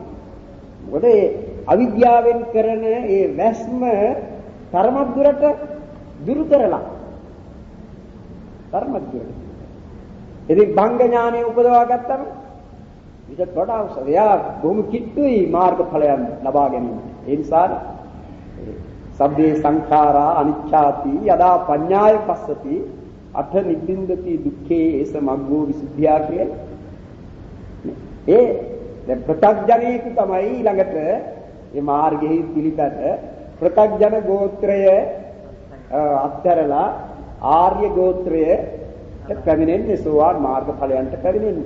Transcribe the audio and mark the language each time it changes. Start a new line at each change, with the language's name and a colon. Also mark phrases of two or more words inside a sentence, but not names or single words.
Sinhala: මොකද ඒ අවිද්‍යාවෙන් කරන ඒ වැස්ම ධර්මයක් දුරට දුරු කරලා ධර්මයක් දුරට. ඉතින් භංග ඥානය උපදවා ගත්තම ඊට වඩා උසයා බොහොම කිට්ටුයි මාර්ගඵලයන් ලබා ගැනීම. ඒ නිසා
Pali: සබ්බේ සංඛාරා අනිච්ඡාති යදා පඤ්ඤාය පස්සති අත නිබ්බින්දති දුක්ඛේ ඒස මග්ගෝ විසුද්ධියා කියන්නේ.
Sinhala: ඒ දැන් ප්‍රත්‍යඥයෙක් තමයි ඊළඟට මේ මාර්ගෙහි පිළිපැද ප්‍රත්‍යඥ ගෝත්‍රය අත්හැරලා ආර්ය ගෝත්‍රයට පැමිණෙන්නේ සෝවාන් මාර්ගඵලයන්ට පැමිණෙන්නේ.